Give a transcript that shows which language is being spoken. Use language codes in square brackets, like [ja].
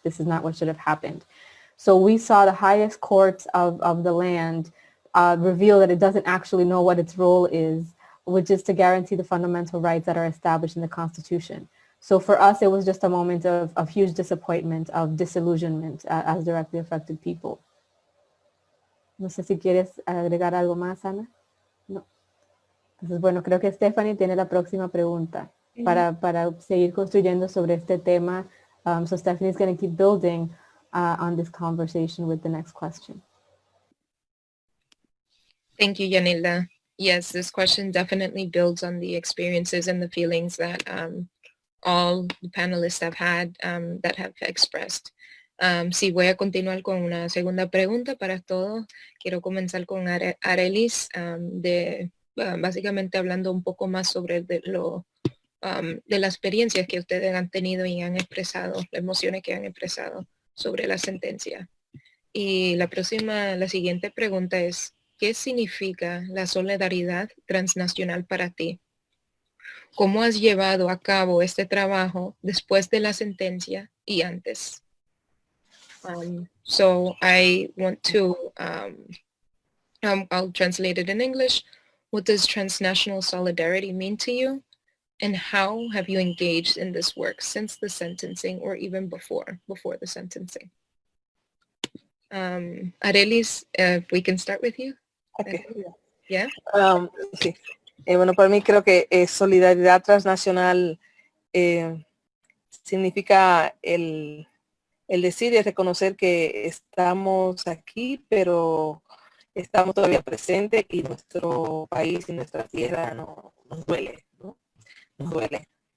[en] This is not what should have happened. So we saw the highest court of the land reveal that it doesn't actually know what its role is, which is to guarantee the fundamental rights that are established in the Constitution. So for us, it was just a moment of huge disappointment, of disillusionment as directly affected people. [es] No sé si quieres agregar algo más, Ana. No. Entonces, bueno, creo que Stephanie tiene la próxima pregunta para seguir construyendo sobre este tema. [en] So Stephanie is going to keep building on this conversation with the next question. Thank you, Yanilda. Yes, this question definitely builds on the experiences and the feelings that all the panelists have had, that have expressed. [es] Sí, voy a continuar con una segunda pregunta para todos. Quiero comenzar con Arelis, básicamente hablando un poco más sobre de las experiencias que ustedes han tenido y han expresado, las emociones que han expresado sobre la sentencia. Y la siguiente pregunta es, ¿qué significa la solidaridad transnacional para ti? ¿Cómo has llevado a cabo este trabajo después de la sentencia y antes? [en] So I want to, I'll translate it in English. What does transnational solidarity mean to you? And how have you engaged in this work since the sentencing or even before the sentencing? Arelis, if we can start with you. Okay. Yeah. [es] Sí. Bueno, para mí creo que solidaridad transnacional significa el decir y reconocer que estamos aquí, pero estamos todavía presentes y nuestro país y nuestra tierra nos duele, ¿no? Nos duele.